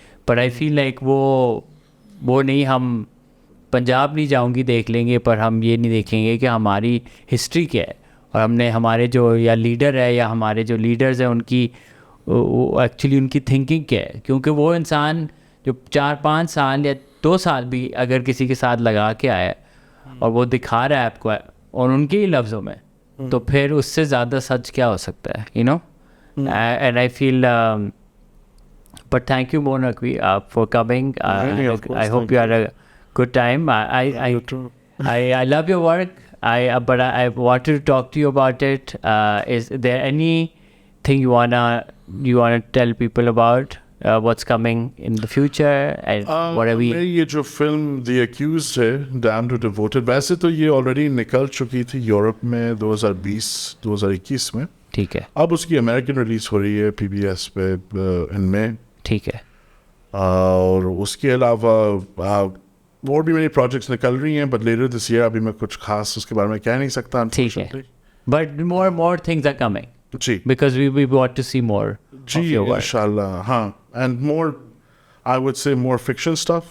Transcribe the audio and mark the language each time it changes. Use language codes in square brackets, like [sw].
[ur] پر [en] I feel like [ur] وہ نہیں, ہم پنجاب نہیں جاؤں گی دیکھ لیں گے, پر ہم یہ نہیں دیکھیں گے کہ ہماری ہسٹری کیا ہے, اور ہم نے ہمارے جو یا لیڈر ہے یا ہمارے جو لیڈرز ہیں ان کی ایکچولی ان کی تھنکنگ کیا ہے. کیونکہ وہ انسان جو 4-5 سال یا 2 سال بھی اگر کسی کے ساتھ لگا کے آیا اور وہ دکھا رہا ہے آپ کو اور ان کے ہی لفظوں میں, تو پھر اس سے زیادہ سچ کیا ہو سکتا ہے, [en] And I feel. But thank you, Mo Naqvi, for coming. I hope you had a good time. I love your work. But I wanted to talk to you about it. Is there anything you wanna tell people about what's coming in the future? Whatever. [ur] یہ جو film The Accused ہے, Damned or Devoted, ویسے تو یہ already نکل چکی تھی Europe میں 2020-2021 میں. ٹھیک ہے. اب اس کی امریکن ریلیز ہو رہی ہے PBS پہ ان میں. ٹھیک ہے. اور اس کے علاوہ اور بھی میری پروجیکٹس نکل رہی ہیں, [en] but later this year [ur] ابھی میں کچھ خاص اس کے بارے میں کہہ نہیں سکتا. ٹھیک ہے. [en] But more things are coming. [ur] جی. [en] Because we want to see more. [ur] جی انشاءاللہ. [en] ہاں, and more, I would say more fiction stuff.